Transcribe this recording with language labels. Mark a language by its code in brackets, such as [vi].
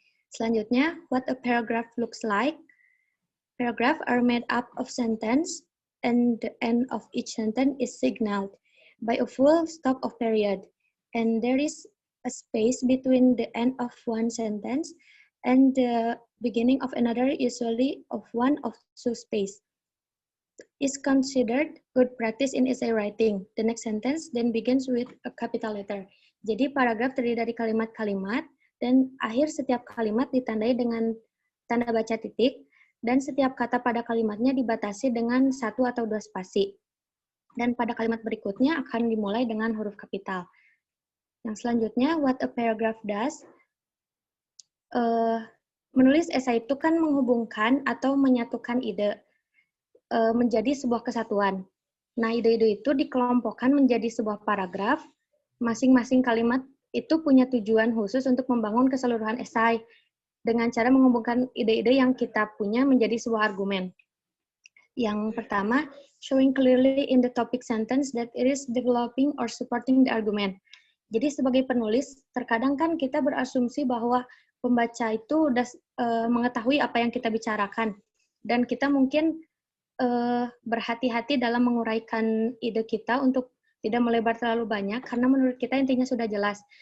[id] Selanjutnya, [en] what a paragraph looks like. Paragraphs are made up of sentence, and the end of each sentence is signaled by a full stop of period, and there is a space between the end of one sentence and the beginning of another, usually of one of two space. Is considered good practice in essay writing. The next sentence then begins with a capital letter. [id] Jadi paragraf terdiri dari kalimat-kalimat dan akhir setiap kalimat ditandai dengan tanda baca titik dan setiap kata pada kalimatnya dibatasi dengan 1 atau 2 spasi. Dan pada kalimat berikutnya akan dimulai dengan huruf kapital. Yang selanjutnya, [en] what a paragraph does. [id] Menulis esai itu kan menghubungkan atau menyatukan ide menjadi sebuah kesatuan. Nah, ide-ide itu dikelompokkan menjadi sebuah paragraf. Masing-masing kalimat itu punya tujuan khusus untuk membangun keseluruhan esai dengan cara menghubungkan ide-ide yang kita punya menjadi sebuah argumen. Yang pertama, [en] showing clearly in the topic sentence that it is developing or supporting the argument. [id] Jadi sebagai penulis, terkadang kan kita berasumsi bahwa pembaca itu sudah mengetahui apa yang kita bicarakan. Dan kita mungkin berhati-hati dalam menguraikan ide kita untuk tidak melebar terlalu banyak, karena menurut kita intinya sudah jelas.